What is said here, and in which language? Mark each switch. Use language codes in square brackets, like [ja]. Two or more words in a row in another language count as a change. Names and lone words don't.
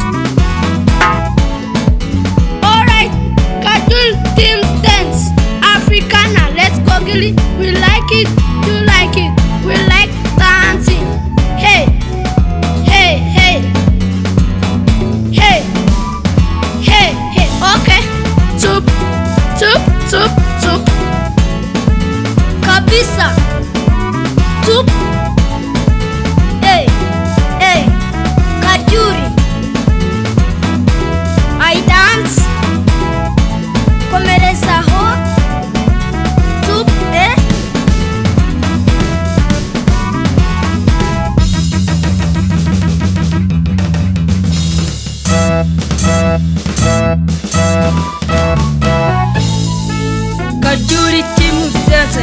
[en] Alright, Karyuri Team's dance. Africana, let's go, Gilly. We like it, you like it. We like dancing. Hey, hey, hey. Hey, hey, hey. Okay. Tsup, tsup, tsup, tsup. Kabisa. Tsup. Hey, hey. Karyuri. I dance. [rw] Komereza ho. Tsup, eh? [en] Karyuri Team dance.